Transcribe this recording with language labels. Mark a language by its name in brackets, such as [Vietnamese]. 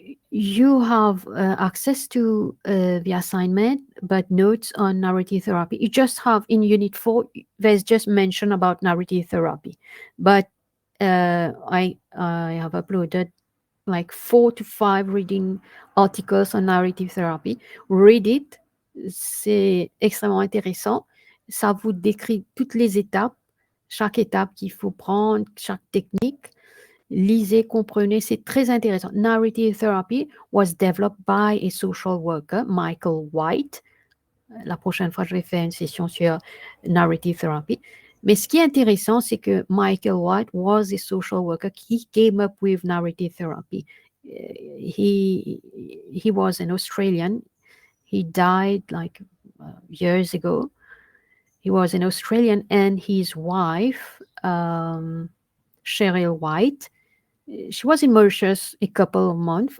[English] You have access to the assignment, but notes on narrative therapy. You just have in Unit 4, there's just mention about narrative therapy. But I have uploaded like 4 to 5 reading articles on narrative therapy. Read it. [French] C'est extrêmement intéressant. Ça vous décrit toutes les étapes, chaque étape qu'il faut prendre, chaque technique. Lisez, comprenez, c'est très intéressant. [English] Narrative therapy was developed by a social worker, Michael White. [French] La prochaine fois, je vais faire une session sur narrative therapy. Mais ce qui est intéressant, c'est que Michael White [English] was a social worker. He came up with narrative therapy. He was an Australian. He died like years ago. He was an Australian, and his wife, Cheryl White, she was in Mauritius a couple of months.